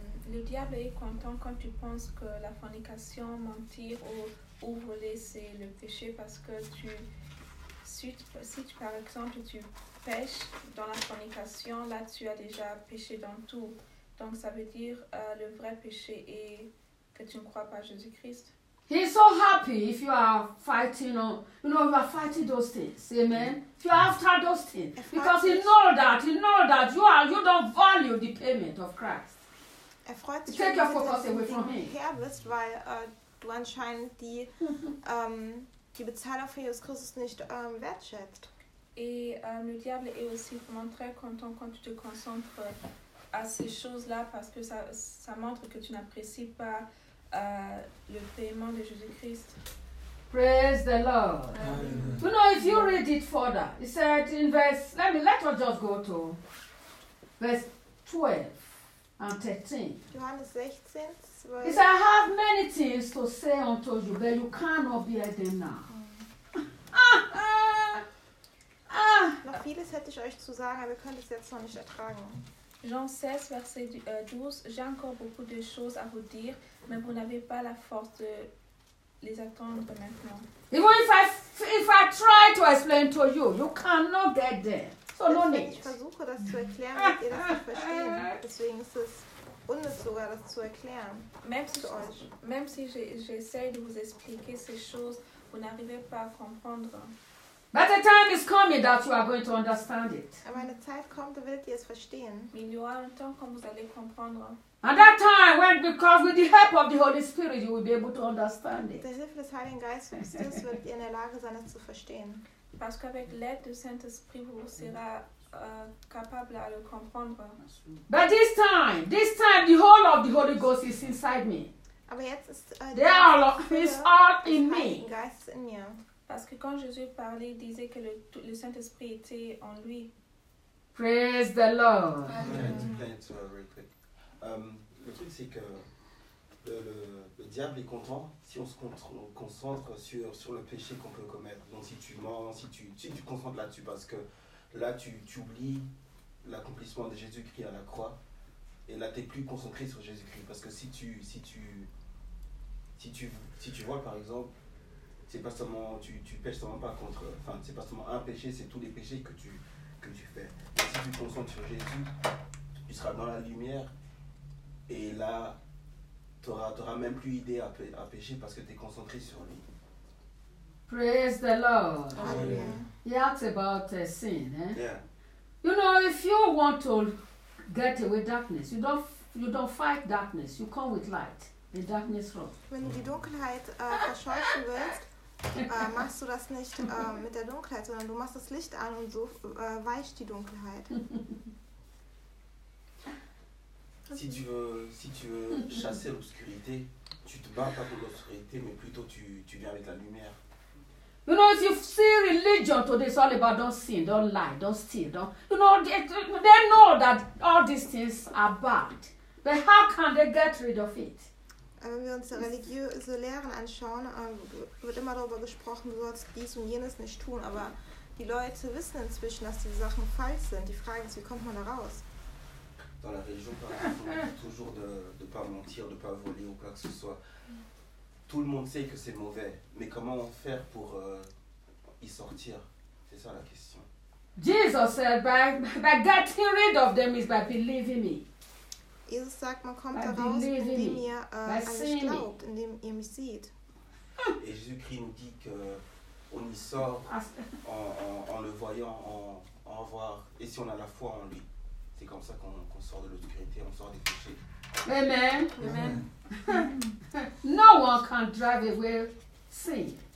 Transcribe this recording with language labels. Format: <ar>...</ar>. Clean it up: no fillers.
<fr>Le diable est content quand tu penses que la fornication, mentir ou voler, c'est le péché parce que tu, si tu, par exemple tu pêches dans la fornication, là tu as déjà péché dans tout. Donc ça veut dire le vrai péché est que tu ne crois pas Jésus-Christ.</fr> <en>He's so happy if you are fighting on, you know, you are fighting those things, amen. If you are after those things, because he know that you are, you don't value the payment of Christ.</en> <de>Freut sich,</de> <en>take your focus away from him.</en> <de>Her bist, weil du anscheinend die die Bezahlung für Jesus Christus nicht wertschätzt.</de> <fr>Et le diable est aussi vraiment très content quand tu te concentres à ces choses-là parce que ça montre que tu n'apprécies pas. Le paiement de Jésus-Christ.</fr> <en>Praise the Lord. Amen. You know, if you read it further, it said in verse, let us just go to verse 12 and 13.</en> <de>Johannes 16, 12.</de> <en>He said, I have many things to say unto you, but you cannot bear them now.</en> <de>Noch vieles hätte ich euch zu sagen, aber ihr könnt es jetzt noch nicht ertragen.</de> <fr>Jean 16, verset 12, j'ai encore beaucoup de choses à vous dire, mais vous n'avez pas la force de les attendre maintenant.</fr> <en>Even if I try to explain to you, you cannot get there. So no need.</en> <de>Ich versuche das zu erklären, dass ihr das nicht verstehen. Deswegen ist es unnütz sogar, das zu erklären.</de> <fr>Même si j'essaie de vous expliquer ces choses, vous n'arrivez pas à comprendre.</fr> <en>But the time is coming that you are going to understand it.</en> <de>Aber eine Zeit kommt, werdet ihr es verstehen.</de> <en>In your time comes, you will understand. And that time, when because with the help of the Holy Spirit, you will be able to understand it.</en> <de>Mit der Hilfe des Heiligen Geistes wird ihr in der Lage sein, es zu verstehen.</de> <fr>Parce qu'avec l'aide du Saint-Esprit, vous serez capable à le comprendre.</fr> <en>But this time, the whole of the Holy Ghost is inside me.</en> <de>Aber jetzt ist</de> <en>He's all in me.</en> <de>Heiligen Geist in mir.</de> <fr>Parce que quand Jésus parlait, il disait que le Saint-Esprit était en lui.</fr> <en>Praise the Lord.</en> <fr>Le truc, c'est que le diable est content si on se concentre sur le péché qu'on peut commettre. Donc si tu mens, si tu te concentres là-dessus, parce que là, tu oublies l'accomplissement de Jésus-Christ à la croix. Et là, tu n'es plus concentré sur Jésus-Christ. Parce que si tu vois, par exemple, c'est pas seulement tu pêches seulement pas contre, enfin c'est pas seulement un péché, c'est tous les péchés que tu fais. Et si tu te concentres sur Jésus, tu seras dans la lumière et là t'auras même plus idée à pécher parce que tu es concentré sur lui.</fr> <en>Praise the Lord. Amen. Yeah, it's about sin, eh? Yeah. You know, if you want to get away darkness, you don't fight darkness, you come with light. The darkness rot.</en> <de>Wenn du die Dunkelheit verscheuchen willst, machst du das nicht mit der Dunkelheit, sondern du machst das Licht an und so weicht die Dunkelheit.</de> <fr>Si tu veux chasser l'obscurité, tu te bats pas pour l'obscurité, mais plutôt tu viens avec la lumière.</fr> <en>You know, if you see religion today, it's all about don't sin, don't lie, don't steal, don't. You know, they know that all these things are bad, but how can they get rid of it?</en> <de>Wenn wir uns religiöse Lehren anschauen, wird immer darüber gesprochen, du sollst dies und jenes nicht tun. Aber die Leute wissen inzwischen, dass diese Sachen falsch sind. Die Frage ist, wie kommt man da raus?</de> <fr>Dans la religion, par exemple, on dit toujours de ne pas mentir, de ne pas voler ou quoi que ce soit. Tout le monde sait que c'est mauvais. Mais comment faire pour y sortir? C'est ça la question.</fr> <en>Jesus said, by getting rid of them is by believing me.</en> <de>Jesus sagt, man kommt da raus, indem ihr alles glaubt, indem ihr mich seht.</de> <fr>Et Jésus-Christ nous dit que on y sort en le voyant, en voir. Et si on a la foi en lui, c'est comme ça qu'on sort de l'obscurité, on sort des péchés.</fr> <en>Amen. Amen. No one can drive away sin.</en>